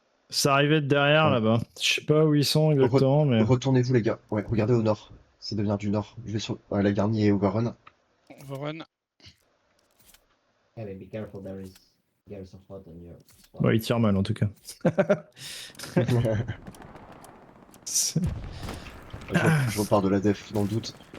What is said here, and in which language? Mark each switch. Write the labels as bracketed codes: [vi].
[fr] Ça arrivait de derrière là-bas. Je sais pas où ils sont exactement, mais. Retournez-vous les gars. Ouais, regardez au nord. C'est de venir du nord. Je vais sur la garnie et overrun. [en] Overrun. Hey, be careful, there is garrison hot on your spot. [fr] Ouais, ils tirent mal en tout cas. C'est- Je repars de la def dans le doute.